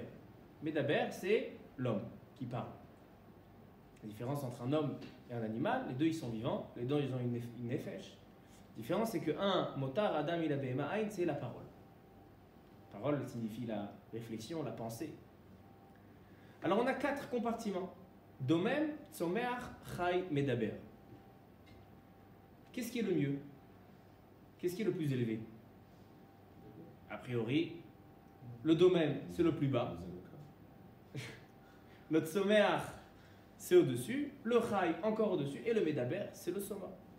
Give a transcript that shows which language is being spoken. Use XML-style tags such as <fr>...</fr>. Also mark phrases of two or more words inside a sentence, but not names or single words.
<fr>Medaber, c'est l'homme qui parle. La différence entre un homme et un animal, les deux ils sont vivants, les deux ils ont une nefesh. La différence c'est que un</fr> <he>מותר אדם</he> <fr>il avait ma'ain, c'est la parole. La parole signifie la réflexion, la pensée. Alors on a 4 compartiments.</fr> <he>דומם, צומח, חי, מדבר.</he> <fr>Qu'est-ce qui est le mieux? Qu'est-ce qui est le plus élevé? A priori, le domem c'est le plus bas. Le tsomer c'est au-dessus, le chai encore au-dessus, et le medaber, c'est le soma.</fr>